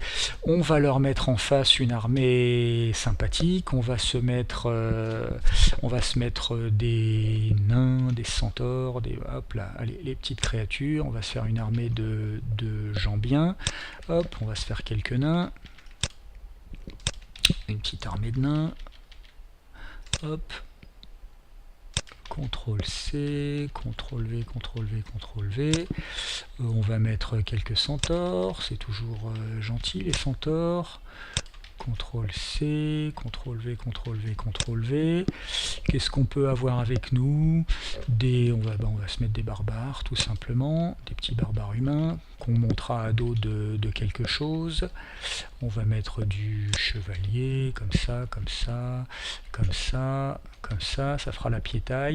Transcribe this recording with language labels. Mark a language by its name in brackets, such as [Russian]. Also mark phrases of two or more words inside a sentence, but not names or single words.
[French] On va leur mettre en face une armée sympathique, on va se mettre des nains, des centaures, hop là, allez, les petites créatures, on va se faire une armée de gens bien, hop, on va se faire quelques nains, une petite armée de nains, hop, CTRL C, CTRL V, CTRL V, CTRL V. On va mettre quelques centaures, c'est toujours gentil les centaures. CTRL C, CTRL V, CTRL V, CTRL V. Qu'est-ce qu'on peut avoir avec nous? On va se mettre des barbares tout simplement, des petits barbares humains qu'on montera à dos de quelque chose. On va mettre du chevalier, comme ça, comme ça, comme ça, comme ça fera la piétaille.